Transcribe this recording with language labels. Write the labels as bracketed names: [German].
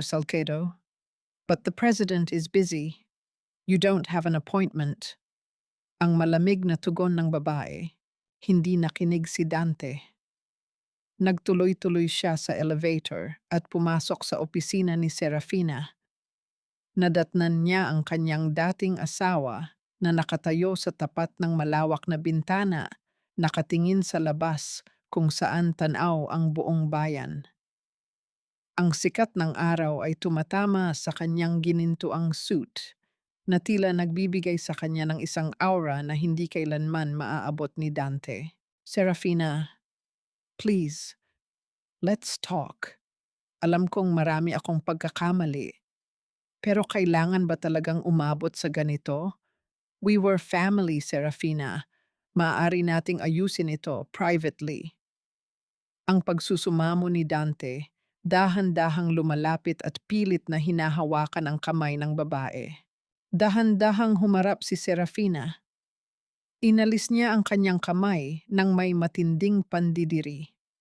[English] Salcedo, but the president is busy. You don't have an appointment. [Filipino] Ang malamig na tugon ng babae, hindi nakinig si Dante. Nagtuloy-tuloy siya sa elevator at pumasok sa opisina ni Serafina. Nadatnan niya ang kanyang dating asawa na nakatayo sa tapat ng malawak na bintana, nakatingin sa labas kung saan tanaw ang buong bayan. Ang sikat ng araw ay tumatama sa kanyang ginintuang suit na tila nagbibigay sa kanya ng isang aura na hindi kailanman maaabot ni Dante. [English] Serafina, please, let's talk. [Filipino] Alam kong marami akong pagkakamali, pero kailangan ba talagang umabot sa ganito? [English] We were family, [Filipino] Serafina. Maaari nating ayusin ito privately. Ang pagsusumamo ni Dante, dahan-dahang lumalapit at pilit na hinahawakan ang kamay ng babae. Dahan-dahang humarap si Serafina. Inalis niya ang kanyang kamay nang may matinding pandidiri.